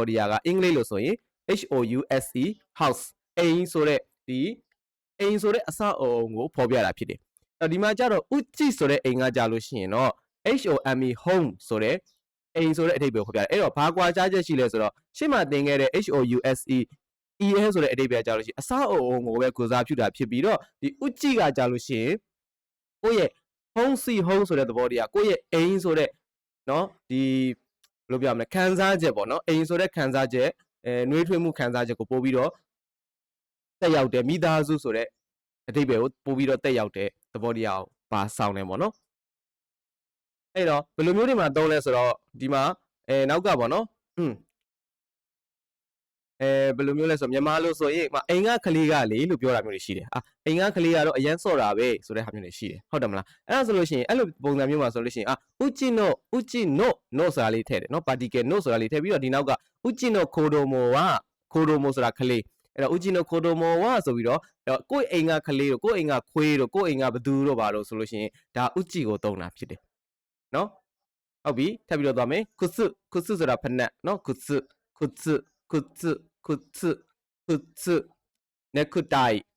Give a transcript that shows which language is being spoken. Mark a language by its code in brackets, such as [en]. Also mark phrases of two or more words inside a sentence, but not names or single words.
[my] တရားကအင်္ဂလိပ်လို့ဆိုရင် HOUSE house အိမ်ဆိုတဲ့ဒီအိမ်ဆိုတဲ့အဆောက်အအုံကိုဖော်ပြတာဖြစ်တယ်အဲ့ဒီမှာကျတော့ uchi ဆိုတဲ့အိမ်ကကြာလို့ရှိရင်တော့ HOME home ဆို တဲ့အိမ်ဆိုတဲ့အဓိပ္ပာယ်ကိုဖော်ပြတယ်အဲ့တော့ဘာကွာခြားချက်ရှိလဲဆိုတော့ရှင်းမှာသင်ခဲ့တဲ့ HOUSE EA ဆိုတဲ့အဓိပ္ပာယ်ကြာလို့ရှိရင်အဆောက်အအုံကိုပဲကို စားပြုတာဖြစ်ပြီးတော့ဒီ uchi ကကြာလို့ရှိရင်ကိုယ့်ရဲ့ [en] home sweet home [my] ဆိုတဲ့သဘောတရားကိုယ့်ရဲ့အိမ်ဆိုတဲ့เนาะဒီဘယ်လိုပြောမလဲခံစားချက်ပေါ့နော်အိမ်ဆိုတဲ့ခံစားချက်နှွေးထွေးမှုခံစားချက်ကိုပို့ပြီးတော့တက်ရောက်တယ်မိသားစုဆိုတဲ့အဓိပ္ပာယ်ကိုပို့ပြီးတော့တက်ရောက်တဲ့သဘောတရားကိုပါဆောင်တယ်ပေါ့နော်အဲ့တော့ဘယ်လိုမျိုးတွေမှာသုံးလဲဆိုတော့ဒီမှာနောက်ကပေါ့နော် ဘယ်လိုမျိုးလဲဆိုမြန်မာလို့ဆိုရင်အိမ်ကကလေးကလေလို့ပြောတာမျိုးတွေရှိတယ်အိမ်ကကလေးကတော့အရန်စော့တာပဲဆိုတဲ့ဟာမျိုးတွေ ရှိတယ်ဟုတ်တယ်မလားအဲ့ဒါဆိုလို့ရှိရင်အဲ့လိုပုံစံမျိုးမှာဆိုလို့ရှိရင် [ja] うちの [my] ဆိုတာလေးထည့်တယ်နော် particle no ဆိုတာလေးထည့်ပြီးတော့ဒီနောက်က [ja] うちの子供 [my] က kodomo ဆိုတာကလေးအဲ့တော့ [ja] うちの子供 [my] ကဆိုပြီးတော့ကိုယ့်အိမ်ကကလေးတို့ကိုယ့်အိမ်ကခွေးတို့ကိုယ့်အိမ်ကဘသူတို့ပါလို့ဆိုလို့ရှိရင်ဒါ uchi ကိုသုံးတာဖြစ်တယ်နော်ဟုတ်ပြီထပ်ပြီးတော့သွားမယ် kutsu ဆိုတာဖနက်နော် kutsu necktie